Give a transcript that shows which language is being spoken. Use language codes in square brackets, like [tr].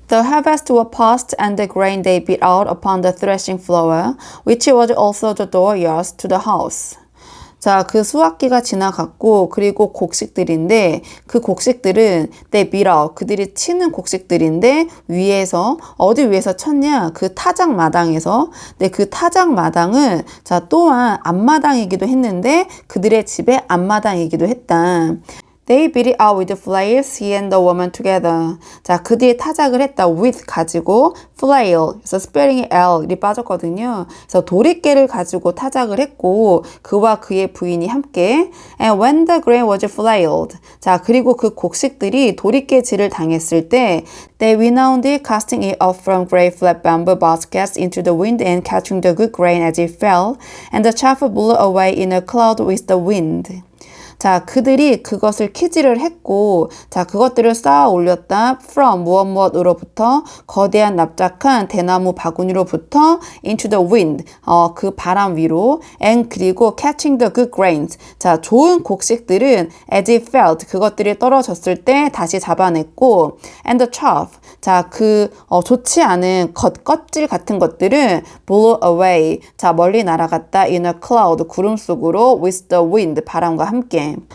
[en] The harvest were past and the grain they beat out upon the threshing floor, which was also the dooryard to the house. [ko] 자, 그 수확기가 지나갔고 그리고 곡식들인데 그 곡식들은 [en] they beat out, [ko] 그들이 치는 곡식들인데 위에서 어디 위에서 쳤냐? 그 타작 마당에서. 근데 그 타작 마당은 자, 또한 앞마당이기도 했는데 그들의 집의 앞마당이기도 했다. [en] They beat it out with flails, he and the woman together. [ko] 자, 그들이 타작을 했다. with 가지고 flail, 그래서 스페링이 L이 빠졌거든요. 그래서 도리깨를 가지고 타작을 했고 그와 그의 부인이 함께 [en] And when the grain was flailed. [ko] 자, 그리고 그 곡식들이 도리깨질을 당했을 때 [en] They renowned it, casting it off from great flat bamboo baskets into the wind and catching the good grain as it fell, and the chaff blew away in a cloud with the wind. [ko] 자, 그들이 그것을 키질을 했고, 자, 그것들을 쌓아 올렸다. from 무엇으로부터 거대한 납작한 대나무 바구니로부터 [en] into the wind [ko] 그 바람 위로 and 그리고 [en] catching the good grains [ko] 자, 좋은 곡식들은 [en] as it felt [ko] 그것들이 떨어졌을 때 다시 잡아냈고 [en] and the chaff [ko] 자, 좋지 않은 껍질 같은 것들은 [en] blow away [ko] 자, 멀리 날아갔다 [en] in a cloud [ko] 구름 속으로 [en] with the wind [ko] 바람과 함께